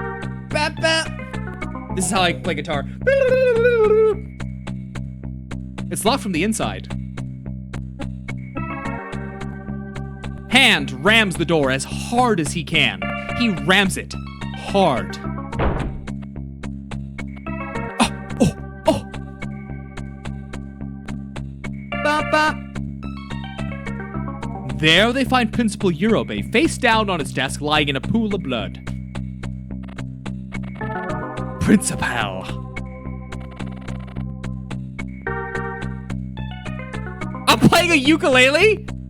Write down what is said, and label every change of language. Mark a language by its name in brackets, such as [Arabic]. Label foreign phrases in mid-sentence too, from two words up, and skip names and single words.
[English] Bam, bam. This is how I play guitar. It's locked from the inside. Hand rams the door as hard as he can. He rams it hard. Oh. Ba, ba. There they find Principal Eurobe face down on his desk, lying in a pool of blood. Principal. I'm playing a ukulele?